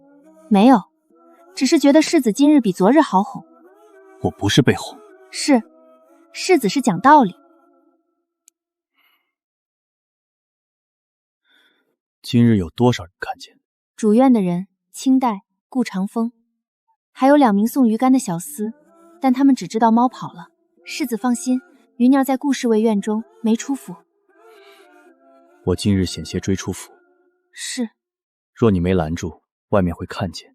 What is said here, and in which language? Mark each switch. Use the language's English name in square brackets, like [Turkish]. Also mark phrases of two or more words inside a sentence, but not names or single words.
[Chinese] 沒有，只是覺得世子今日比昨日好哄。我不是被哄。是，世子是講道理。今日有多少人看見？主院的人，清代、顧長風，還有2名送魚竿的小廝，但他們只知道貓跑了。世子放心，雲娘在顧侍衛院中沒出府。我今日險些追出府。是。若你沒攔住，外面會看見。